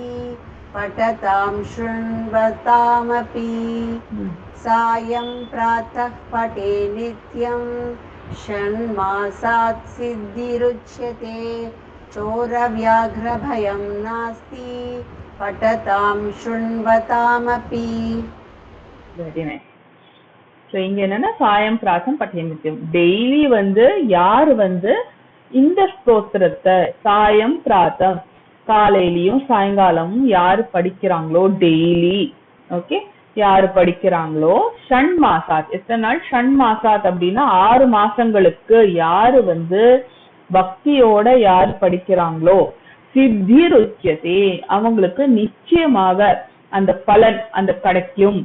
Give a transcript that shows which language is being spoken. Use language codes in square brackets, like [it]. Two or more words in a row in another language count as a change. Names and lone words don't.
[sa] पठतां शृण्वतामपि. सायं प्रातः पठे नित्यं. षण्मासात् सिद्धिरुच्यते. चोरव्याघ्रभयं नास्ति. पठतां शृण्वतामपि. [en] very nice. [ta] ஸோ இங்க என்னன்னா [sa] सायं प्रातः पठे नित्यं, [ta] டெய்லி வந்து யார் வந்து இந்த ஸ்தோத்திரத்தை [sa] सायं प्रातः [ta] காலையிலயும் சாயங்காலமும் யாரு படிக்கிறாங்களோ டெய்லி, ஓகே, யாரு படிக்கிறாங்களோ ஷண்மாசாத், எத்தனை நாள் ஷண்மாசாத் அப்படின்னா 6 மாசங்களுக்கு யாரு வந்து பக்தியோட யாரு படிக்கிறாங்களோ சித்திருச்சியதே, அவங்களுக்கு நிச்சயமாக அந்த பலன் அந்த கிடைக்கும்.